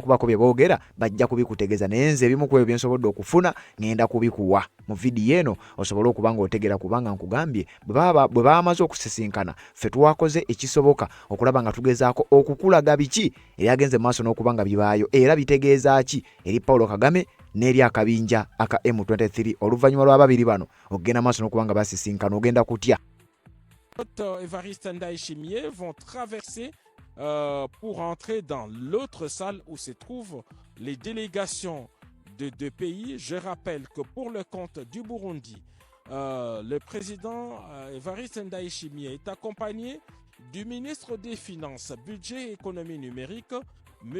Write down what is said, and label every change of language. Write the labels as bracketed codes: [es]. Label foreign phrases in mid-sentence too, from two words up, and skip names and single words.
[lg] kubako bye boogera, bajja kubikutegeeza naye nze ebimu ku ebyo bye nsobodde okufuna ngenda kubikuwa mu vidiyo eno osobole okubanga otegera, kubanga nkugambye bwe bamaze okusisinkana ffe twakoze ekisoboka okulaba nga tugezaako okukulaga biki ebyagenze maaso n'okubanga bibaayo era bitegeeza ki eri Paul Kagame n'eri akabinja aka M23 oluvannyuma lw'ababiri bano okugenda maaso n'okubanga basisinkana ogenda kutya. [fr] Evariste Ndayishimiye vont traverser pour entrer dans l'autre salle où se trouvent les délégations de deux pays. Je rappelle que pour le compte du Burundi, le président Evariste Ndayishimiye est accompagné du ministre des Finances, Budget et Économie numérique, M.